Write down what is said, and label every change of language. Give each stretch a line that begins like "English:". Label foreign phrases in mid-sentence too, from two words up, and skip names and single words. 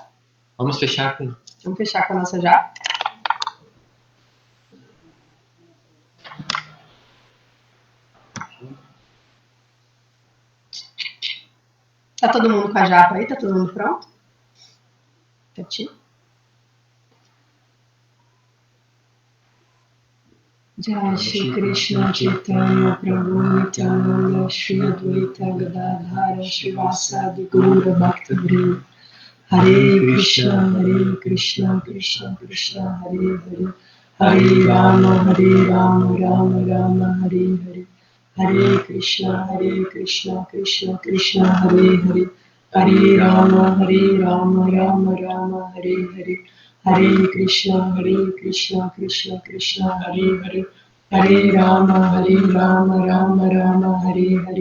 Portuguese: Vamos fechar com a nossa japa. Tá todo mundo com a japa aí? Tá todo mundo pronto? Certinho?
Sanskrit: Jai Shri Krishna Chaitanya Prabhu Nityananda Shri Advaita Gadadhara Shivasadi Gaura Bhaktavrinda Hare Krishna Krishna Krishna Hare Hare Hare Rama Rama Rama Hare Hare Hare Krishna Krishna Krishna Hare Hare Hare Rama Rama Rama Hare Hare Hare Krishna Krishna Krishna Hare Hare Hare Rama, Rama Rama, Hare Hare.